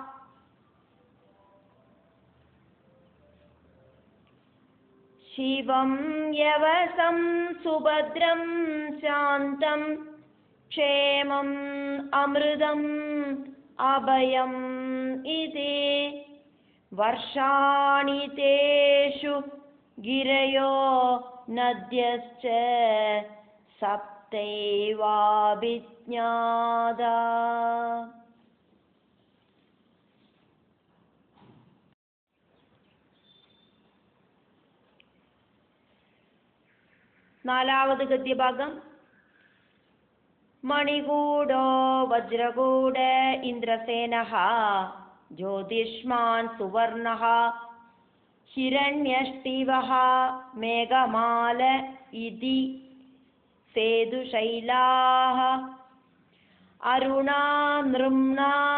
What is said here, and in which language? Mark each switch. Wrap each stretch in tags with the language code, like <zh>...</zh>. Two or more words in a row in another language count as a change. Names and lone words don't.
<sa>ശിവം യവസം സുഭദ്രം ശാന്തം ക്ഷേമം അമൃതം അഭയം ഇതി वर्षाणि तेषु गिरयो नद्यश्च</sa> <ml>सप्तैवाभिज्ञाता നാലാമത് ഗദ്യഭാഗം</ml> <sa>മണികൂടോ വജ്രകൂട ഇന്ദ്രസേനഃ ജ്യോതിഷ്മാൻ സുവർണഃ ഹിരണ്യഷ്ടിവഃ മേഘമാല ഇതി സേതുശൈലാഃ അരുണാ നൃമ്ണാ</sa>